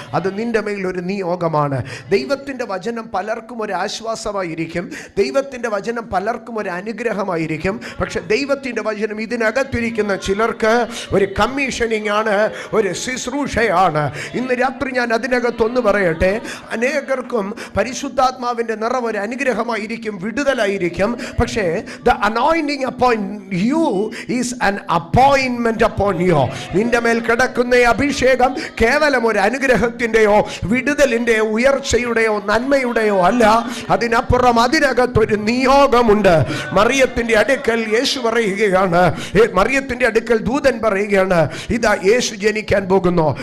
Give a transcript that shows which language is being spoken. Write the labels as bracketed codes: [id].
[ml] അത് നിൻ്റെ മേൽ ഒരു നിയോഗമാണ്. ദൈവത്തിൻ്റെ വചനം പലർക്കും ഒരു ആശ്വാസമായിരിക്കും, ദൈവത്തിൻ്റെ വചനം പലർക്കും ഒരു അനുഗ്രഹമായിരിക്കും. പക്ഷെ ദൈവത്തിൻ്റെ വചനം ഇതിനകത്തിരിക്കുന്ന ചിലർക്ക് ഒരു കമ്മീഷനിങ് ആണ്, ഒരു ശുശ്രൂഷയാണ്. ഇന്ന് രാത്രി ഞാൻ അതിനകത്തൊന്ന് പറയട്ടെ, അനേകർക്കും പരിശുദ്ധാത്മാവിൻ്റെ നിറവ് ഒരു അനുഗ്രഹമായിരിക്കും, വിടുതലായിരിക്കും. പക്ഷേ [en] the anointing upon you is an appointment upon you. [ml] നിന്റെ മേൽ കിടക്കുന്ന അഭിഷേകം അഭിഷേകം കേവലം ഒരു അനുഗ്രഹത്തിൻ്റെയോ വിടുതലിൻ്റെയോ ഉയർച്ചയുടെയോ നന്മയുടെയോ അല്ല. അതിനപ്പുറം അതിനകത്തൊരു നിയോഗമുണ്ട്. മറിയത്തിന്റെ അടുക്കൽ യേശു പറയുകയാണ്, മറിയത്തിന്റെ അടുക്കൽ ദൂതൻ പറയുകയാണ്, ഇതാ യേശു ജനിക്കാൻ പോകുന്നു.